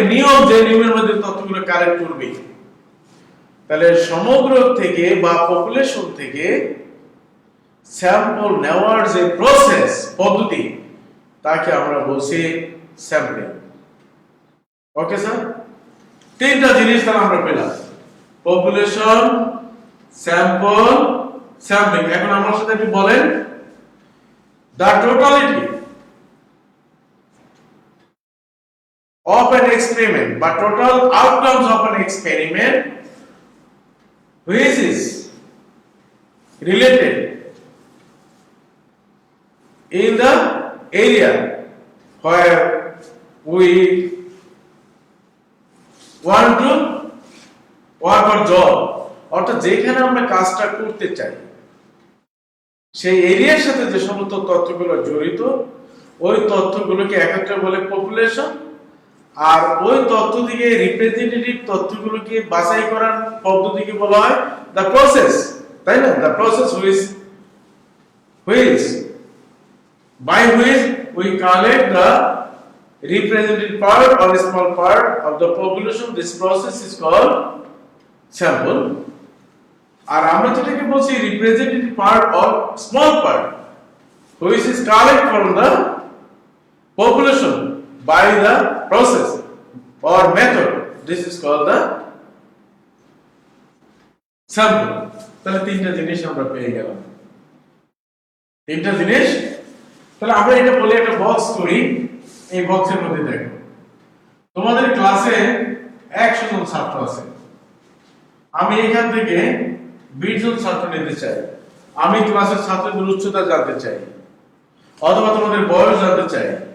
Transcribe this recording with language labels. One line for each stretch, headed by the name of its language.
Bangla: নিয়ম, যে নিয়মের মধ্যে তথ্যগুলো কালেক্ট করবে। তাহলে সমগ্র থেকে বা পপুলেশন থেকে স্যাম্পল নেওয়ার যে প্রসেস, পদ্ধতি, তাকে আমরা বলছি স্যাম্পলিং। Okay sir? তিনটা জিনিস তাহলে আমরা পেলাম: পপুলেশন, স্যাম্পল, স্যাম্পলিং। এখন আমার সাথে একটু বলেন,
English: the totality of an experiment, but total outcomes of an experiment which is related in the area where we want to work or job,
Bangla: অর্থাৎ যেখানে আমরা কাজটা করতে চাই সেই এরিয়ার সাথে যে সমস্ত তথ্যগুলো জড়িত, ওই তথ্যগুলোকে একত্রে বলে পপুলেশন। আর ওই তথ্য থেকে রিপ্রেজেন্টেটিভ তথ্যগুলোকে বাছাই করার পদ্ধতিকে বলা হয় দ্য প্রসেস, তাই না?
English: The process which by which we collect the representative part or small part of the population. This process is called sample.
Bangla: আর আমরা যেটাকে বলছি
English: Representative part or small part, which is collect from the population by the process or method. This is called the sample.
Bangla: তাহলে তিনটা জিনিস আমরা পেয়ে গেলাম, তিনটা জিনিস। তাহলে আমরা এটা বলে একটা বক্স করি। এই বক্সের মধ্যে দেখো, তোমাদের ক্লাসে 100 জন ছাত্র আছে। আমি এখান থেকে 20 জন ছাত্র নিতে চাই। আমি ক্লাসের ছাত্রদের উচ্চতা জানতে চাই, অথবা তোমাদের বয়স জানতে চাই।